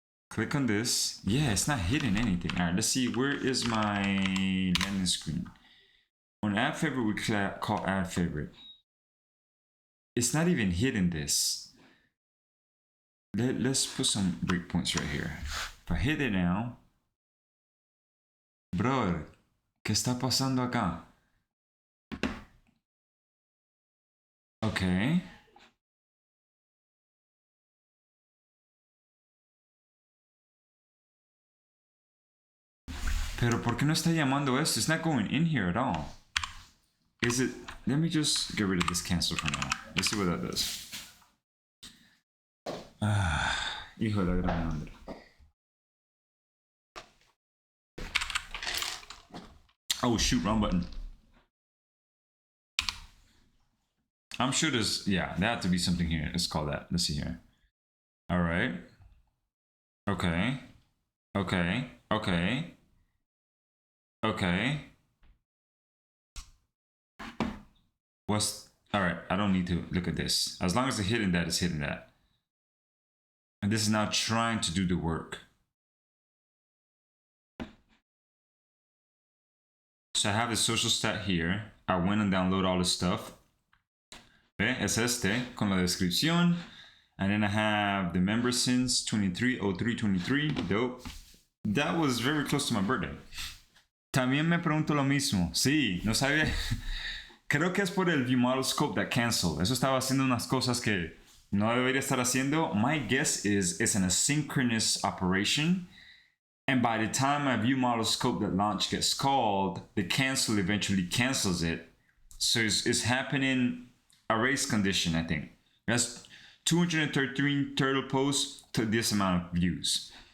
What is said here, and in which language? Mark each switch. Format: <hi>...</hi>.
<en>Click on this. Yeah, it's not hidden anything. All right, let's see. Where is my landing screen? On add favorite, we call add favorite. It's not even hidden this. Let's put some breakpoints right here. If I hit it now, brother,</en> <es>¿qué está pasando acá?</es> <en>Okay.</en> <es>Pero ¿por qué no está llamando esto?</es> <en>It's not going in here at all. Is it? Let me just get rid of this cancel for now. Let's see what that does.</en> <es>Hijo de la gran madre.</es> <en>Oh shoot, wrong button. I'm sure there's, yeah, there had to be something here. Let's call that. Let's see here. All right. Okay. Okay. Okay. Okay. What's, all right, I don't need to look at this. As long as it's hidden that, it's hidden that. And this is now trying to do the work. So I have the social stat here. I went and downloaded all this stuff.</en> <es>¿Ve? Es este, con la descripción.</es> <en>And then I have the member since 23/03/23. Dope. That was very close to my birthday.</en> <es>También me pregunto lo mismo. Sí, no sabía. Creo que es por el ViewModel Scope</es> <en>that canceled.</en> <es>Eso estaba haciendo unas cosas que no debería estar haciendo.</es> <en>My guess is it's an asynchronous operation. And by the time my ViewModel Scope that launch gets called, the cancel eventually cancels it. So it's happening a race condition, I think. That's 213 turtle posts to this amount of views.</en>